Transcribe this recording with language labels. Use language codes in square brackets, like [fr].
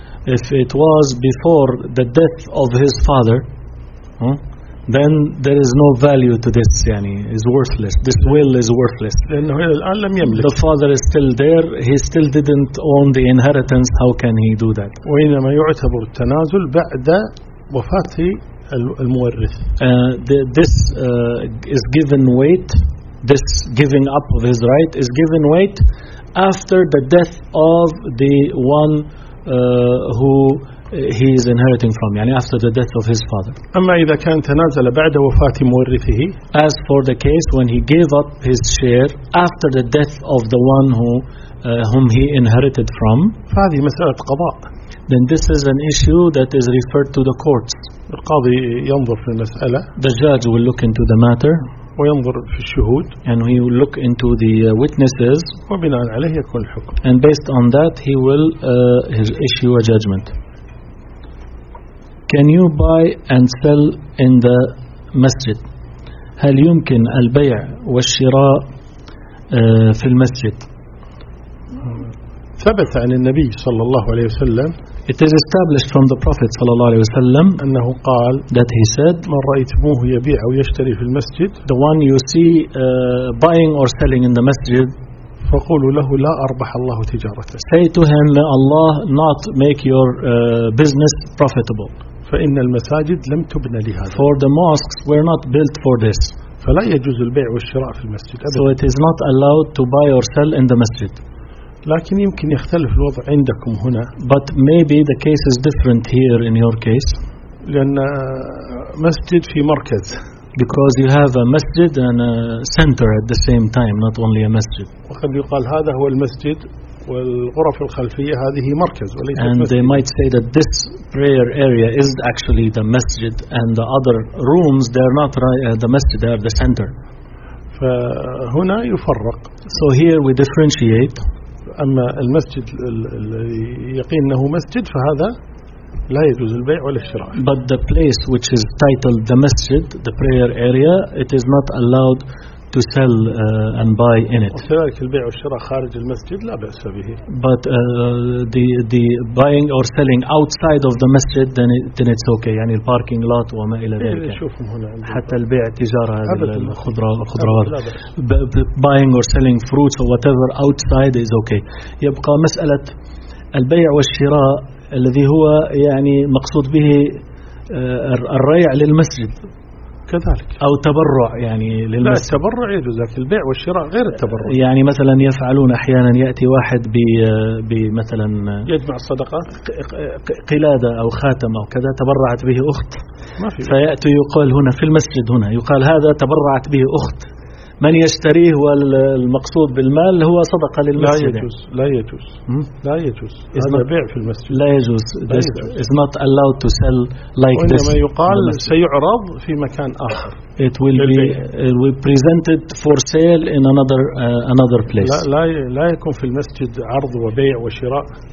[en] If it was before the death of his father. Then there is no value to this. يعني is worthless. This will is worthless. [ar] لأنه الآن لم يملك. [en] The father is still there. He still didn't own the inheritance. How can he do that? [ar] وإنما يعتبر التنازل بعد وفاة المورث. [en] This is given weight. This giving up of his right is given weight after the death of the one who he is inheriting from, يعني after the death of his father. [ar] أما إذا كان تنازل بعد وفاة مورثه, [en] as for the case when he gave up his share after the death of the one who whom he inherited from, [ar] فهذه مسألة قضاء. [en] Then this is an issue that is referred to the courts. [ar] القاضي ينظر في المسألة. [en] The judge will look into the matter. [ar] وينظر في الشهود. [en] And he will look into the witnesses. [ar] وبناء عليه يكون الحكم. [en] And based on that he will issue a judgment. Can you buy and sell in the masjid? [ar] هل يمكن البيع والشراء في المسجد؟ ثبت عن النبي صلى الله عليه وسلم. [en] It is established from the Prophet [ar] صلى الله عليه وسلم أنه قال, [en] that he said, [ar] من رأيتموه يبيع أو يشتري في المسجد, [en] the one you see buying or selling in the masjid, [ar] فقولوا له لا أربح الله تجارته. [en] Say to him, may Allah not make your business profitable. [ar] فإن المساجد لم تبنى لهذا. [en] For the mosques were not built for this. [ar] فلا يجوز البيع والشراء في المسجد. [en] So it is not allowed to buy or sell in the masjid. [ar] لكن يمكن يختلف الوضع عندكم هنا. [en] But maybe the case is different here in your case. [ar] لأن مسجد في مركز. [en] Because you have a masjid and a center at the same time, not only a masjid. [ar] وقد يقال هذا هو المسجد والغرف الخلفية هذه مركز. [en] And they might say that this prayer area is actually the masjid, and the other rooms they are not the masjid, they are the center. [ar] فهنا يفرق. [en] So here we differentiate. [ar] أما المسجد الذي يقين أنه مسجد فهذا لا يجوز البيع ولا الشراء. [en] But the place which is titled the masjid, the prayer area, it is not allowed to sell and buy in it. [ar] وكذلك البيع والشراء خارج المسجد لا بأس به. [en] But the buying or selling outside of the masjid, then it's okay. [ar] يعني الباركينج لوت وما إلى ذلك. حتى البيع التجارة الخضروات. [en] Buying or selling fruits or whatever outside is okay. [ar] يبقى مسألة البيع والشراء الذي هو يعني مقصود به الريع للمسجد. كذلك أو تبرع يعني للمسجد. لا التبرع يجوز, لكن البيع والشراء غير التبرع. يعني مثلا يفعلون أحيانا يأتي واحد بمثلا يجمع الصدقات قلادة أو خاتم أو كذا تبرعت به أخت, ما في فيأتي يقال هنا في المسجد, هنا يقال هذا تبرعت به أخت, من يشتريه والمقصود بالمال هو صدقة للمسجد. لا يجوز, لا يجوز, لا يجوز. هذا بيع في المسجد. لا يجوز. [en] It's not allowed to sell like this. [ar] وإنما يقال سيعرض في مكان آخر. [en] It will be presented for sale in another place. [ar] لا يكون في المسجد عرض وبيع وشراء.